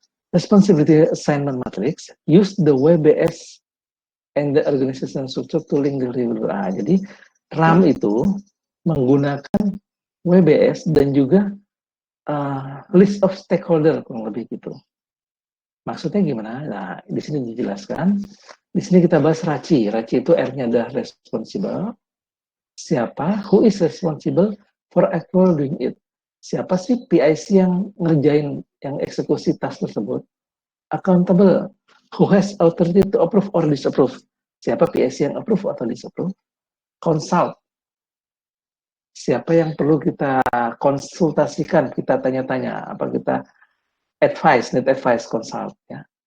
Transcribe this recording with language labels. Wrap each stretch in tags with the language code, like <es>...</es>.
<en>Responsibility assignment matrix use the WBS and the organization structure to link the deliverable.</en> <id>Jadi RAM itu menggunakan WBS dan juga</id> <en>list of stakeholder,</en> <id>kurang lebih gitu. Maksudnya gimana? Nah, di sini dijelaskan. Di sini kita bahas Raci. Raci itu R-nya adalah responsible. Siapa?</id> <en>Who is responsible for actual doing it?</en> <id>Siapa sih PIC yang ngerjain, yang eksekusi task tersebut?</id> <en>Accountable. Who has authority to approve or disapprove?</en> <id>Siapa PIC yang approve atau disapprove? Consult. Siapa yang perlu kita konsultasikan, kita tanya-tanya, apa kita</id> <en>need advice,</en> <id>consult. Ya.</id>